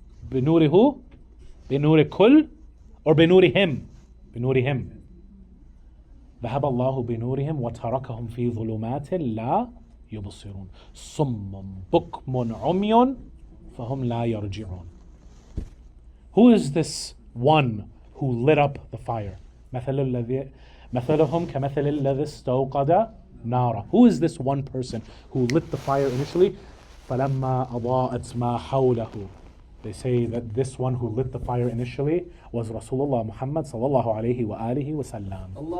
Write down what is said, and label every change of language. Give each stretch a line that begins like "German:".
Arabic: بنوره؟ بنور كل or بنورهم؟ بنورهم. ذهب الله بنورهم وتركهم في ظلمات لا يبصرون صم بكم عمي فهم لا يرجعون.
English: Who is this one who lit up the fire?
Arabic: مثلهم كمثل الذي استوقد نارا.
English: Who is this one person who lit the fire initially?
Arabic: فلما أضاءت ما حوله.
English: They say that this one who lit the fire initially was Rasulullah Muhammad sallallahu alayhi wa alihi wa sallam.